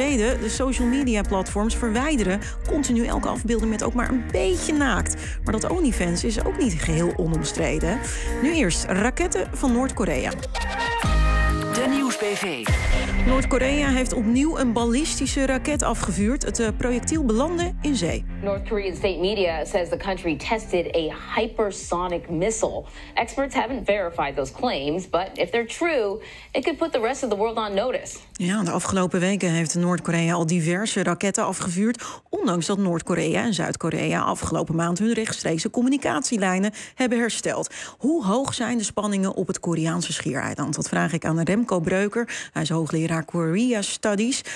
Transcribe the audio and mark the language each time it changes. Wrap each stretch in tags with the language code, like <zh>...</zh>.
<nl>Reden, de social media platforms verwijderen continu elke afbeelding met ook maar een beetje naakt. Maar dat OnlyFans is ook niet geheel onomstreden. Nu eerst raketten van Noord-Korea. De Nieuwsbv. Noord-Korea heeft opnieuw een ballistische raket afgevuurd. Het projectiel belandde in zee.</nl> <en>North Korean state media says the country tested a hypersonic missile. Experts haven't verified those claims, but if they're true, it could put the rest of the world on notice.</en> <nl>Ja, de afgelopen weken heeft Noord-Korea al diverse raketten afgevuurd, ondanks dat Noord-Korea en Zuid-Korea afgelopen maand hun rechtstreekse communicatielijnen hebben hersteld. Hoe hoog zijn de spanningen op het Koreaanse schiereiland? Dat vraag ik aan Remco Breuker. Hij is hoogleraar Korea Studies.</nl>